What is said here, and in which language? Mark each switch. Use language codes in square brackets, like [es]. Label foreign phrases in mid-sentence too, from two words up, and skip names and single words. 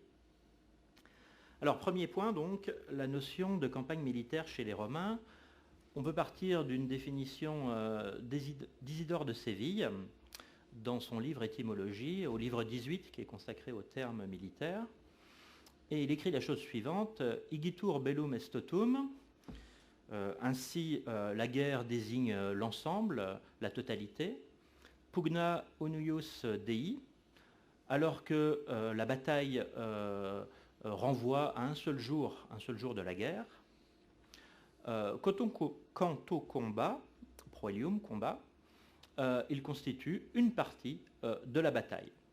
[fr] Alors, premier point, donc, la notion de campagne militaire chez les Romains. On peut partir d'une définition d'Isidore de Séville dans son livre Étymologie, au livre 18, qui est consacré au terme militaire. Et il écrit la chose suivante: [la] Igitur bellum est totum. [fr] Ainsi, la guerre désigne l'ensemble, la totalité. [la] Pugna unius dei, [fr] alors que la bataille renvoie à un seul jour de la guerre. Quant au combat, proelium, combat, il constitue une partie de la bataille.